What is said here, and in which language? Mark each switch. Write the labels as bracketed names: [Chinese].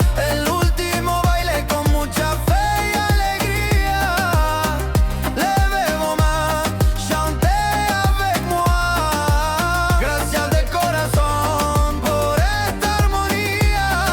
[Spanish] El último baile con mucha fe y alegría. [French] Levez vos mains, chantez avec moi. [Spanish] Gracias de corazón por esta armonía.